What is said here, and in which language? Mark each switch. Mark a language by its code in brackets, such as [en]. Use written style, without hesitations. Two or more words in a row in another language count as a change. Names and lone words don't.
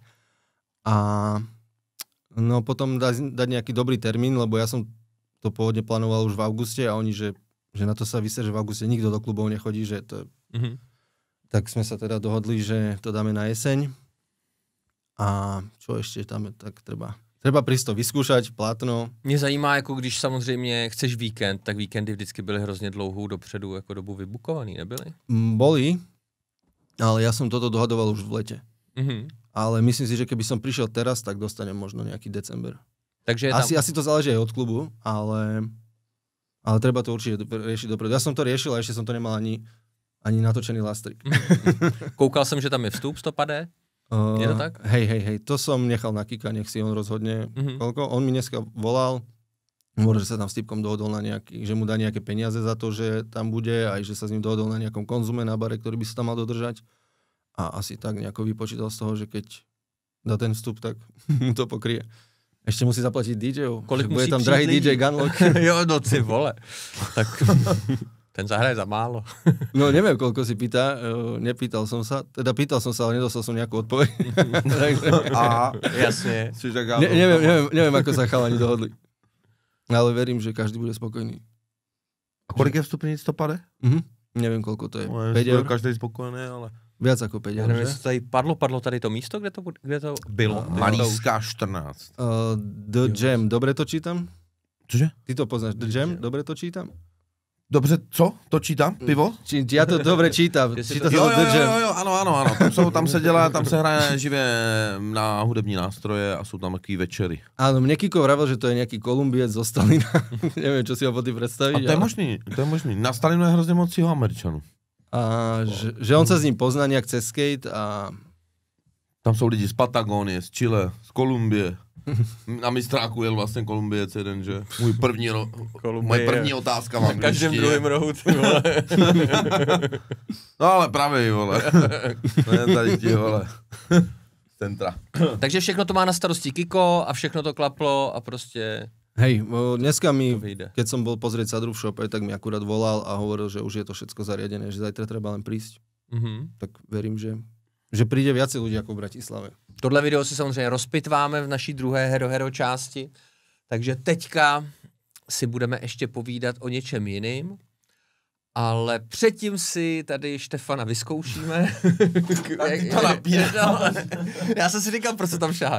[sk] A no potom dať nejaký dobrý termín, lebo ja som to pôvodne plánoval už v auguste a oni, že na to sa vyser, že v auguste nikto do klubov nechodí, že to... Tak sme sa teda dohodli, že to dáme na jeseň. A čo ešte tam tak treba? Treba prísť to vyskúšať, platno. [cs] Mě zajímá, jako když samozřejmě chceš víkend, tak víkendy vždycky byly hrozně dlouhou dopředu jako dobu vybukovaný, nebyly? [sk] Boli, ale ja som toto dohadoval už v lete. Ale myslím si, že keby som prišiel teraz, tak dostanem možno nejaký december. Takže tam... Asi to záleží aj od klubu, ale treba to určite riešiť dopredu. Ja som to riešil a ešte som to nemal ani natočený lastrik. [cs] Koukal jsem, že tam je vstup 100 je to tak? [sk] Hej, to som nechal na Kika, nech si on rozhodne koľko. On mi dneska volal, hovoril, že sa tam s typkom dohodol na nejaký, že mu dá nejaké peniaze za to, že tam bude, aj že sa s ním dohodol na nejakom konzume na bare, ktorý by sa tam mal dodržať. A asi tak nejako vypočítal z toho, že keď dá ten vstup, tak mu to pokrie. Ešte musí zaplatiť DJ-ov. [cs] Kolik bude musí tam drahý lidí? DJ Gunlock. Jo, no ty vole. Tak ten zahraje za málo. [sk] No neviem, koľko si pýta, nepýtal som sa, teda pýtal som sa, ale nedostal som nejakú odpoveď. A jasne. Neviem, ako sa chalani dohodli. Ale verím, že každý bude spokojný. [cs] A kolik je vstupní 100? [sk] Neviem, koľko to je. No, 5 eur? Každý spokojený, ale... Viac ako 5 [cs] Já [sk] eur, [cs] nevím, [sk] že? [cs] jestli tady padlo tady to místo, kde to bylo. Malíská 14. [sk] The Jam, dobre to čítam? [cs] Cože? [sk] Ty to poznáš, The Jam, dobre to čítam? [cs] Dobře, co? To čítám? Pivo? [sk] Ja to dobre čítam. Čítam [cs] Jo, The Jam. ano. Tam se hraje živě na hudební nástroje a jsou tam takový večery. [sk] Áno, mne Kiko vravel, že to je nejaký Kolumbiec zo Stalina. Neviem, čo si ho po tým predstaviť. [cs] A to je možný. Na Stalinu je hrozně moc jeho Američanů. [sk] A že on sa s ním pozná nejak cez skate a... [cs] Tam jsou lidi z Patagonie, z Chile, z Kolumbie. Na mistráku jel vlastně Kolumbiec jeden, že? Moje první otázka vám. Na každém druhém rohu, ty vole. No ale pravej, vole. To je tady ti, vole. Centra. Takže všechno to má na starosti Kiko a všechno to klaplo a prostě... [sk] Hej, dneska mi, keď som bol pozrieť Sadru v šope, tak mi akurát volal a hovoril, že už je to všetko zariadené, že zajtra treba len prísť. Tak verím, že príde viacej ľudí ako v Bratislave. [cs] Tohle video si samozřejmě rozpitváme v naší druhé Hero části, takže teďka si budeme ještě povídat o něčem jiným, ale předtím si tady Štefana vyzkoušíme. Já jsem si říkal, proč se tam šaháš.